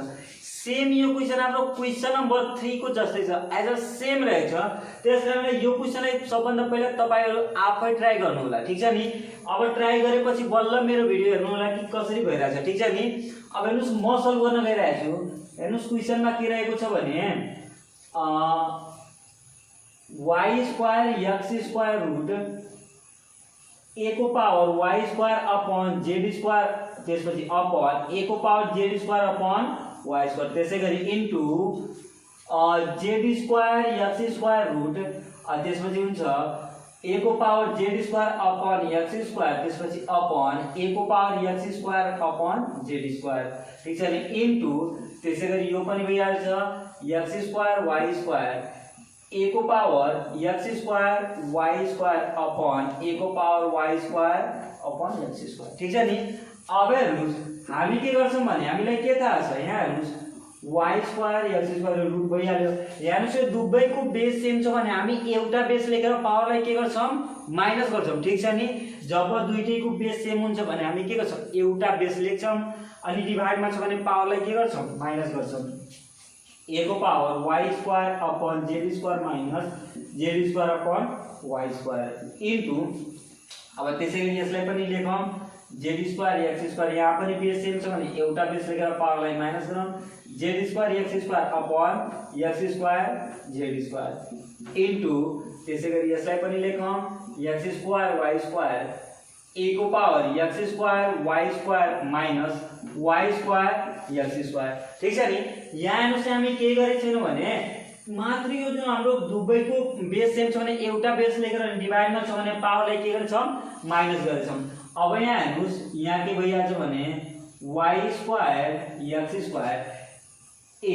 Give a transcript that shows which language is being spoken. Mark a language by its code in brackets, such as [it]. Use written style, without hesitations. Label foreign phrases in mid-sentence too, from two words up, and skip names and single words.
[ne] सेम यो क्वेशन हाम्रो [en] question number [ne] 3 को जस्तै छ [en] as a same [ne] रहेछ त्यसकारणले यो क्वेशनलाई सबभन्दा पहिला तपाईहरु आफै ट्राई गर्नु होला ठीक छ नि। अब ट्राई गरेपछि बल्ल मेरो भिडियो हेर्नु होला कि कसरी भइराछ ठीक छ नि। अब हेर्नुस् म सल्भ गर्न गइरहेछु हेर्नुस् क्वेशनमा के रहेको छ भने [en] y square x square root a [ne] को [en] power y square upon z square [ne] त्यसपछि [en] upon a [ne] को [en] power z square upon y square [ne] त्यसैगरी इन्टु [en] z square x square root [ne] त्यसपछि हुन्छ a को [en] power z square upon x square [ne] त्यसपछि [en] upon a [ne] को [en] power x square upon z square [ne] ठीक छ नि इन्टु त्यसैगरी यो पनि भइहाल्छ [en] x square y square a [ne] को [en] power x square y square upon a [ne] को [en] power y square upon x square [ne] ठीक छ नि। अब हेर्नुस् हामी के गर्छौं भने हामीलाई के थाहा छ यहाँ हेर्नुस् [en] y square x square root [ne] भइहाल्यो। हेर्नुस् यो दुवैको [en] base same [ne] छ भने हामी एउटा बेस लेखेर पावरलाई के गर्छौं माइनस गर्छौं ठीक छ नि। जब दुईटैको [en] base same [ne] हुन्छ भने हामी के गर्छौं एउटा बेस लेख्छौं अनि डिभाइडमा छ भने पावरलाई के गर्छौं माइनस गर्छौं a को [en] power y square upon z square minus z square upon y square into [ne] अब त्यसैगरी यसलाई पनि लेखौं [en] z square x square [ne] यहाँ पनि [en] base same [ne] छ भने एउटा बेस लेखेर पावरलाई माइनस गरौँ [en] z square x square upon x square z square into [ne] त्यसैगरी यसलाई पनि लेखौं [en] x square y square a [ne] को [en] power x square y square minus y square x square [ne] ठिक छ नि। यहाँ हेर्नुहोस् हामी के गरेको छैनौँ भने मात्र यो जुन हाम्रो दुवैको [en] base same [ne] छ भने एउटा बेस लेखेर डिभाइडमा छ भने पावरलाई के गरेछौँ माइनस गरेछौँ। अब यहाँ हेर्नुहोस् यहाँ के भइहाल्छ भने [en] y square x square a.